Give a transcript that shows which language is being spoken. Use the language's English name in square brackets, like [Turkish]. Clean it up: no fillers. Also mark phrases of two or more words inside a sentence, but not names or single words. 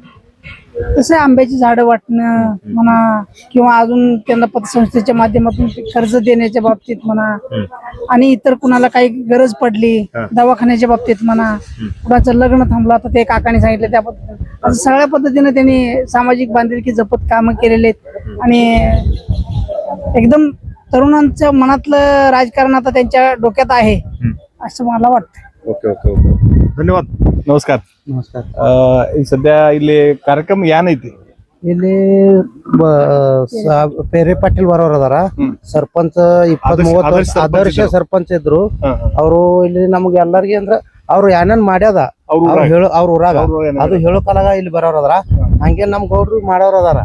[Marathi] तसे आंब्याची झाडं वाटणं म्हणा, किंवा अजून त्यांना पतसंस्थेच्या माध्यमातून कर्ज देण्याच्या बाबतीत म्हणा, आणि इतर कुणाला काही गरज पडली दवाखान्याच्या बाबतीत म्हणा, कुणाचं लग्न थांबलं तर ते काकाने सांगितलं त्या पद्धतीने, असं सगळ्या पद्धतीने त्यांनी सामाजिक बांधिलकी जपत कामं केलेले आहेत. आणि एकदम तरुणांच्या मनातलं राजकारण आता त्यांच्या डोक्यात आहे असं मला वाटतं. [English] okay okay okay, [Marathi] धन्यवाद. नमस्कार. नमस्कार. सध्या इले कार्यक्रम या नाही ते [Kannada] ಪೇರೆ ಪಾಟೀಲ್ ಬರೋರ್ ಅದಾರ. ಸರ್ಪಂಚ 20-30 ಆದರ್ಶ ಸರ್ಪಂಚ್ ಇದ್ರು. ಅವರು ಇಲ್ಲಿ ನಮ್ಗೆ ಎಲ್ಲರಿಗೆ ಅಂದ್ರ ಅವ್ರು ಏನೇನ್ ಮಾಡ್ಯಾದ ಅವ್ರ ಊರಾಗ ಅದು ಹೇಳೋ ಕಾಲಾಗ ಇಲ್ಲಿ ಬರೋರ್ ಅದಾರ. ಹಂಗೆ ನಮ್ ಗೌಡ್ರು ಮಾಡೋರ್ ಅದಾರ.